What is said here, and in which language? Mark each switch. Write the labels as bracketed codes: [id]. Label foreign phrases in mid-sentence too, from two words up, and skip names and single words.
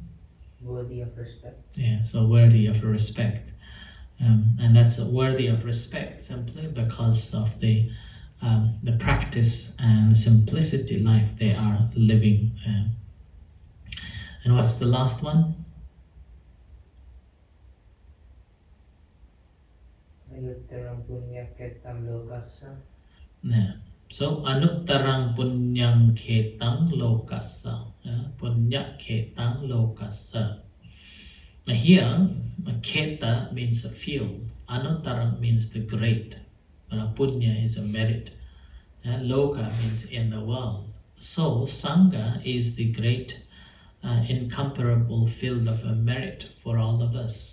[en] worthy of respect. Yeah, so worthy of respect. And that's worthy of respect simply because of the practice and simplicity life they are living. And what's the last one? [pi] Ayuttarang punya ketam lokasa. [en] Yeah. [pi] So anuttarang punyang ketang lokasa. Punya ketang lokasa. [en] Now here, keta means a field. Anuttarang means the great. Punya is a merit. Loka means in the world. So Sangha is the great incomparable field of merit for all of us.